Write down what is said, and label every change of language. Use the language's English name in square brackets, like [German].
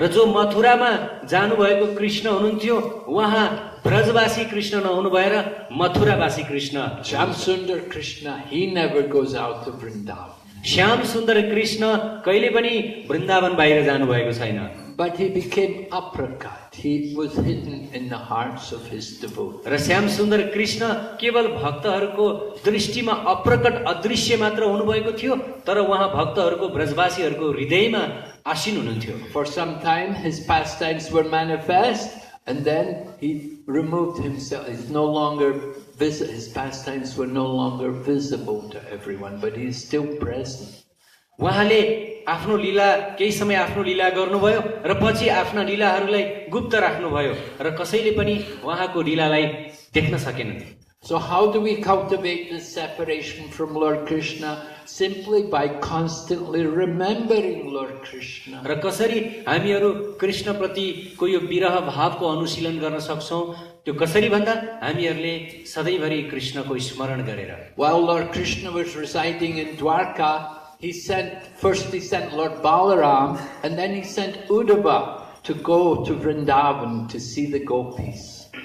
[Nepali] र जो मथुरामा जानु भएको कृष्ण हुनुहुन्थ्यो उहाँ ब्रजवासी कृष्ण नहुनु भएर मथुरावासी Krishna. [English] Shamsundar Krishna, he never goes out of Vrindavan. [Nepali] Shyam सुन्दर कृष्ण कहिले पनि वृन्दावन बाहिर जानु भएको छैन। [English] But he became aprakat. He was hidden in the hearts of his devotees. [Nepali] र श्याम सुन्दर कृष्ण केवल भक्तहरूको दृष्टिमा अप्रकट अदृश्य मात्र हुनुभएको थियो तर उहाँ भक्तहरूको ब्रजवासीहरूको हृदयमा आसीन हुनुहुन्थ्यो। [English] For some time his pastimes were manifest and then he removed himself. He's no longer his pastimes were no longer visible to everyone, but he is still present. [Nepali] उहाँले आफ्नो लीला केही समय आफ्नो लीला गर्नुभयो र पछि आफ्ना लीलाहरूलाई गुप्त राख्नुभयो र कसैले पनि उहाँको लीलालाई देख्न सकेनन्। [English] So how do we cultivate this separation from Lord Krishna? Simply by constantly remembering Lord Krishna. [Nepali] र कसरी हामीहरू कृष्ण प्रतिको यो विरह भावको अनुशीलन गर्न सक्छौं त्यो कसरी भन्दा हामीहरूले सधैँभरि कृष्णको स्मरण गरेर। [English] While Lord Krishna was residing in Dwarka, he sent Lord Balaram and then he sent Uddhava to go to Vrindavan to see the gopis.